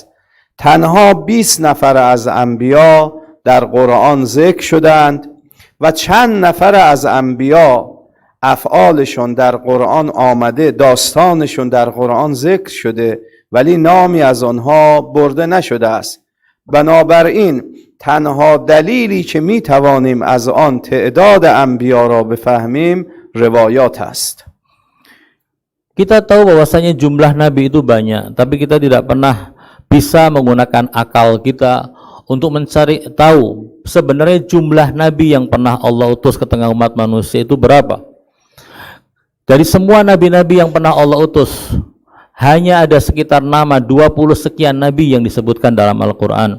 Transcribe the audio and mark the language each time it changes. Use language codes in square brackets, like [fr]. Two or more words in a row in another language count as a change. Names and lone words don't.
[fa] تنها 20 نفر از انبیا در قرآن ذکر شدند و چند نفر از انبیا افعالشون در قرآن آمده، داستانشون در قرآن ذکر شده ولی نامی از آنها برده نشده است. بنابراین تنها دلیلی که می توانیم از آن تعداد انبیا را بفهمیم روایات است. [id] Kita tahu bahwasanya jumlah nabi itu banyak, tapi kita tidak pernah bisa menggunakan akal kita untuk mencari tahu sebenarnya jumlah nabi yang pernah Allah utus ke tengah umat manusia itu berapa. Dari semua nabi-nabi yang pernah Allah utus, hanya ada sekitar nama 20 sekian nabi yang disebutkan dalam Al-Quran.